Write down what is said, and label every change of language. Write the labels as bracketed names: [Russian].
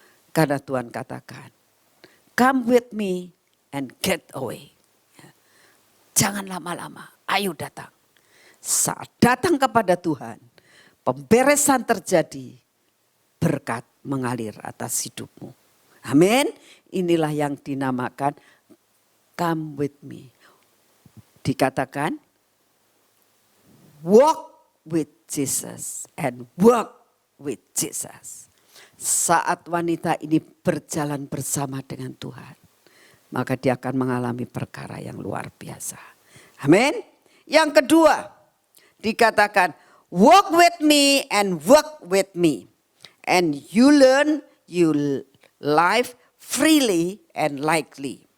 [Indonesian] Karena Tuhan katakan, [English] come with me and get away. [Indonesian] Jangan lama-lama, ayo datang. Saat datang kepada Tuhan, pemberesan terjadi, berkat mengalir atas hidupmu. Amin. Inilah yang dinamakan [English] come with me. [Indonesian] Dikatakan, [English] walk with Jesus and work with Jesus. [Indonesian] saat wanita ini berjalan bersama dengan Tuhan, maka dia akan mengalami perkara yang luar biasa. Amin. Yang kedua, dikatakan [English] walk with me and work with me. And you learn you live freely and likely.